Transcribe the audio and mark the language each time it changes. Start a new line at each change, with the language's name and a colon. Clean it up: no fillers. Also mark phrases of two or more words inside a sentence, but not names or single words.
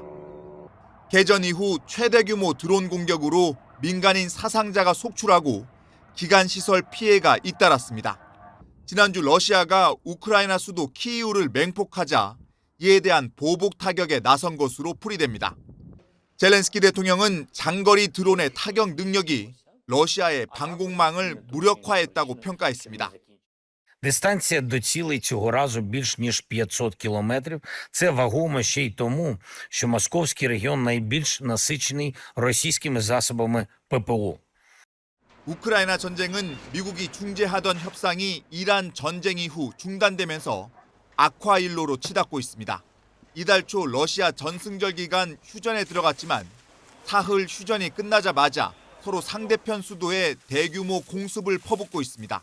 Korean: 개전 이후 최대 규모 드론 공격으로 민간인 사상자가 속출하고 기간 시설 피해가 잇따랐습니다. 지난주 러시아가 우크라이나 수도 키이우를 맹폭하자 이에 대한 보복 타격에 나선 것으로 풀이됩니다. 젤렌스키 대통령은 장거리 드론의 타격 능력이 러시아의 방공망을 무력화했다고 평가했습니다.
Ukrainian: Дистанція до цілей цього разу більш ніж 500 кілометрів. Це вагомо ще й тому, що Московський регіон найбільш насичений російськими засобами ППО.
Korean: 우크라이나 전쟁은 미국이 중재하던 협상이 이란 전쟁 이후 중단되면서 악화일로로 치닫고 있습니다. 이달 초 러시아 전승절 기간 휴전에 들어갔지만 사흘 휴전이 끝나자마자 서로 상대편 수도에 대규모 공습을 퍼붓고 있습니다.